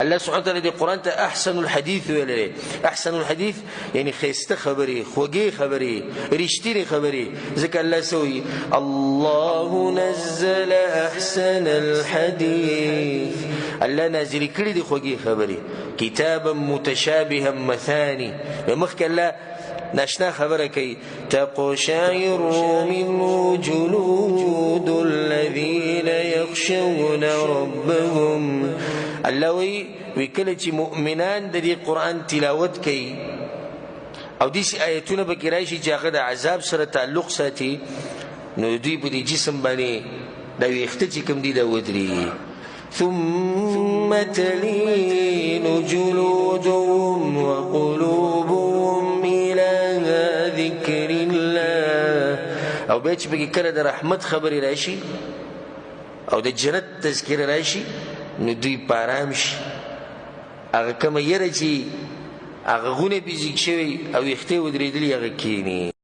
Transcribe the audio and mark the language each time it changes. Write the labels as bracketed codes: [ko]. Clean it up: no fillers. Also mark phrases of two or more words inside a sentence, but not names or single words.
[ps] الله [ar] سبحانه وتعالى [ps] دې قرآن ته [ar] احسن الحديث [ps] ویلی. [ar] احسن الحديث [ps] یعنی خیسته خبرې، خوږې خبرې، رښتینې خبرې. ځکه الله سوی [ar] الله نزل احسن الحديث، [ps] الله نازل کړي دي خوږې خبرې. [ar] کتابا متشابها مثاني، [ps] مخکې الله ناشنا خبره کوي. [ar] تقشعر منه جلود الذين يخشون ربهم. [ps] الله وی کله چې مؤمنان د دې قرآن تلاوت کوي او داسې آیتونه پکې راشي چې هغه د عذاب سره تعلق ساتي، نو دوی په دې جسم باندې دا ویښته چې کوم دي دا ودرېږي. [ar] ثم تلين جلودهم وقلوبهم إلى ذكر الله. [ps] او بیا چې پکې کله د رحمت خبرې راشي او د جنت تذکره راشي، نو دوی په ارام شي. هغه کومه یره چې هغه غونه پې زیږ شوی او ویښتې ودرېدلي هغه کښېني.